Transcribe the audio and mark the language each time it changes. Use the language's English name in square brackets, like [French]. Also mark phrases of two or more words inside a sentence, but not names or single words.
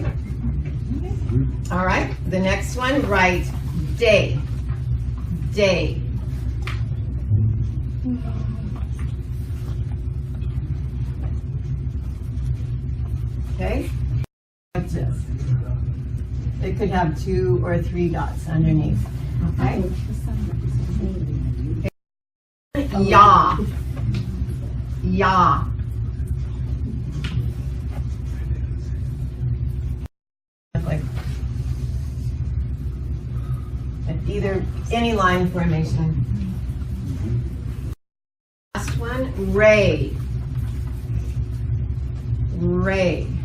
[English] All right, the next one, write day. Day. Okay? Like this. It could have 2 or 3 dots underneath. Okay? Ya. Ya. Like either any line formation. Last one, ray. Ray.